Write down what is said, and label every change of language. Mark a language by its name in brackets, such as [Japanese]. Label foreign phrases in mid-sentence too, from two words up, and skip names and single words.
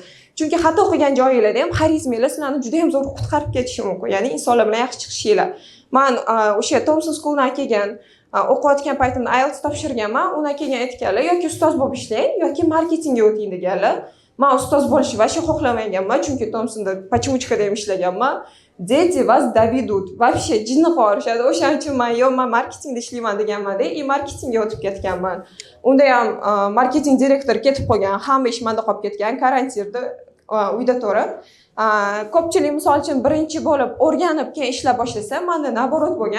[Uzbek] Chunki xato qilgan joyinglarda ham xarizmanglar sizlarni juda ham zo'r qutqarib ketishi mumkin. Ya'ni insonlar bilan yaxshi chiqishinglar. Men o'sha Thompson Schooldan kelgan o'qiyotgan paytimda IELTS topshirganman. Undan keyin aytganlar, yoki ustoz bo'lib ishlang, yoki marketingga o'ting deganlar. Men ustoz bo'lishni vaqti xohlamaganman, chunki Thompsonda почемучкада ham ishlaganman. [Russian] Дети вас доведут. Вообще [Uzbek] jinni qorishadi. O'shaning uchun men marketingda ishlayman deganman-da, marketingga o'tib ketganman. Unda ham marketing direktori ketib qolgan, hamma ish menda qolib ketgan, karantinda uyda turib. Ko'pchilik misol uchun birinchi bo'lib o'rganib keyin ishlab boshlasa, menda naborot bo'lgan.